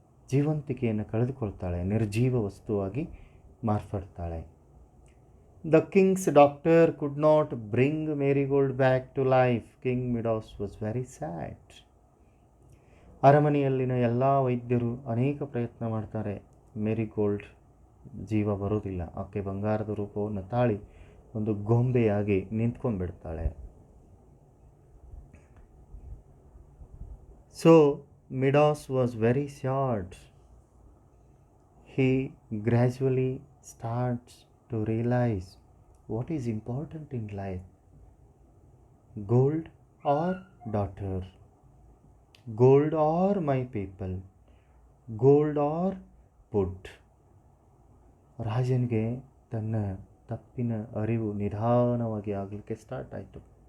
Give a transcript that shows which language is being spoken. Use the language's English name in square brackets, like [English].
[Kannada] ಜೀವಂತಿಕೆಯನ್ನು ಕಳೆದುಕೊಳ್ತಾಳೆ, ನಿರ್ಜೀವ ವಸ್ತುವಾಗಿ ಮಾರ್ಪಡ್ತಾಳೆ. [English] The king's doctor could not bring Marigold back to life. King Midas was very sad. [Kannada] ಅರಮನೆಯಲ್ಲಿನ ಎಲ್ಲ ವೈದ್ಯರು ಅನೇಕ ಪ್ರಯತ್ನ ಮಾಡ್ತಾರೆ, ಮೇರಿಗೋಲ್ಡ್ ಜೀವ ಬರೋದಿಲ್ಲ. ಆಕೆ ಬಂಗಾರದ ರೂಪವನ್ನು ತಾಳಿ ಒಂದು ಗೊಂಬೆಯಾಗಿ ನಿಂತ್ಕೊಂಡ್ಬಿಡ್ತಾಳೆ. [English] So Midas was very sad. He gradually starts to realize what is important in life: gold or daughter, gold or my people, gold or food. [Kannada] ರಾಜನಿಗೆ ತನ್ನ ತಪ್ಪಿನ ಅರಿವು ನಿಧಾನವಾಗಿ ಆಗಲಿಕ್ಕೆ ಸ್ಟಾರ್ಟ್ ಆಯಿತು.